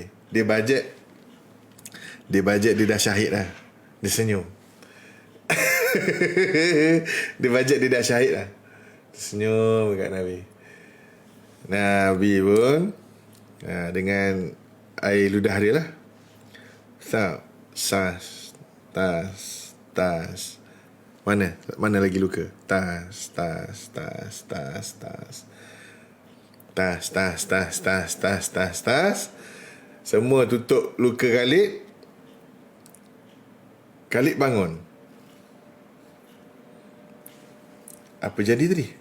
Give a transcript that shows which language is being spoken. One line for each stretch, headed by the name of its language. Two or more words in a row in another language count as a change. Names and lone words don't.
Malay: Dia bajet dia dah syahid dah. Dia senyum. Dia bajet dia dah syahid dah. Senyum kat Nabi. Nabi pun dengan air ludah dia lah. Sas. Tas. Tas. Mana lagi luka? Tas. Tas. Tas. Tas. Tas. Tas. Tas. Tas. Tas. Tas. Tas. Tas. Semua tutup luka Khalid. Khalid bangun. Apa jadi tadi?